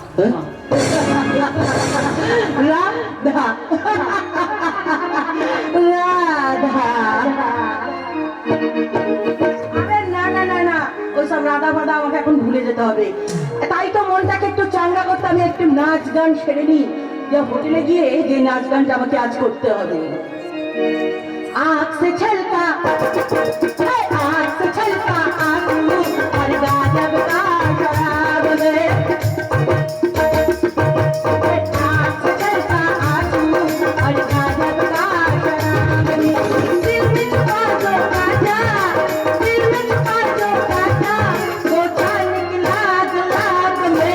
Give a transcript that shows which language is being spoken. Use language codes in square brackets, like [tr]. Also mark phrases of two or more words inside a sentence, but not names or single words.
[bn] রাধা রাধা। আরে না না না না, ওইসব রাধা ফাধা আমাকে এখন ভুলে যেতে হবে। তাই তো মনটাকে একটু চাঙ্গা করতে আমি একটু নাচ গান সেরে নি, যে হোটেলে গিয়ে যে নাচ গানটা আমাকে আজ করতে হবে। [hi] आँख से छलका है, आँख से छलका आंसू और गाजब का शराब में, आँख से छलका आंसू और गाजब का शराब में, दिल में छुपा जो काटा, दिल में छुपा जो काटा, वो छल निकला गुलाब में।